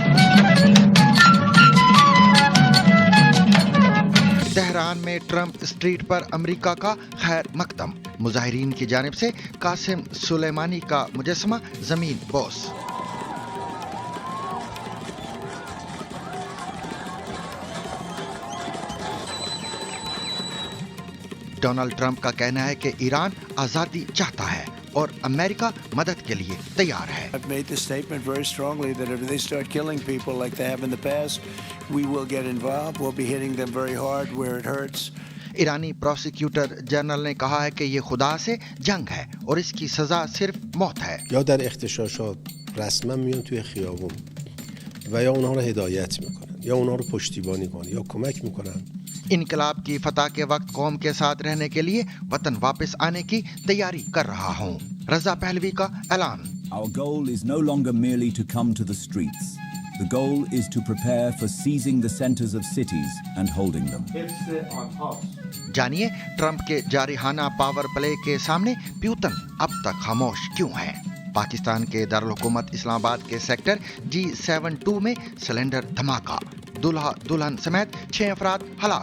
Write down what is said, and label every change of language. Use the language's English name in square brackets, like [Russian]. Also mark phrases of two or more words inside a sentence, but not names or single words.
[Urdu] تہران میں ٹرمپ اسٹریٹ پر امریکہ کا خیر مقدم، مظاہرین کی جانب سے قاسم سلیمانی کا مجسمہ زمین بوس. ڈونلڈ ٹرمپ کا کہنا ہے کہ ایران آزادی چاہتا ہے اور امریکہ مدد کے لیے تیار ہے. [English] I've made the statement very strongly that if they start killing people like they have in the past, we will get involved. We'll be hitting them very hard where it hurts. [Urdu] ईरानी [English] prosecutor general [Urdu] نے کہا ہے کہ یہ خدا سے جنگ ہے اور اس کی سزا صرف موت ہے. [Persian] یا در اغتشاشات رسما میان توی خیابون و یا اونها رو هدایت میکنن یا اونها رو پشتیبانی کنن یا کمک میکنن। [Urdu] انقلاب کی فتح کے وقت قوم کے ساتھ رہنے کے لیے وطن واپس آنے کی تیاری کر رہا ہوں، رضا پہلوی کا اعلان. [English] Our goal is no longer merely to come to the streets. The goal is to prepare for seizing the centers of cities and holding them. [Urdu] جانیے ٹرمپ کے جارحانہ [English] power play [Urdu] کے سامنے پیوتن اب تک خاموش کیوں ہے. پاکستان کے دارالحکومت اسلام آباد کے سیکٹر G72 میں سلنڈر دھماکہ، دولہا دلہن سمیت 6 افراد ہلاک.